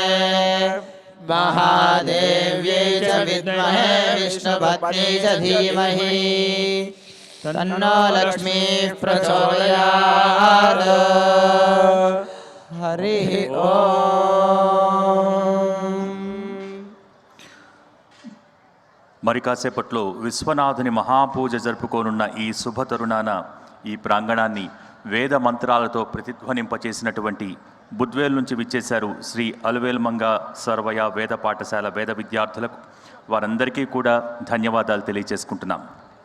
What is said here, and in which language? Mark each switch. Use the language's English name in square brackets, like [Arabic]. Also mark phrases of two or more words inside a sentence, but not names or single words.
[Sanskrit] महादेव्यै च विद्महे विष्णुपत्न्यै च धीमहि तन्नो लक्ष्मीः प्रचोदयात् हरिः ओम्। [Telugu] మరి కాసేపట్లో విశ్వనాథుని మహాపూజ జరుపుకోనున్న ఈ శుభ తరుణాన ఈ ప్రాంగణాన్ని వేద మంత్రాలతో ప్రతిధ్వనింపచేసినటువంటి బుద్వేల్ నుంచి విచ్చేశారు శ్రీ అలువేల్మంగ సర్వయ వేద పాఠశాల వేద విద్యార్థులకు వారందరికీ కూడా ధన్యవాదాలు తెలియజేసుకుంటున్నాం.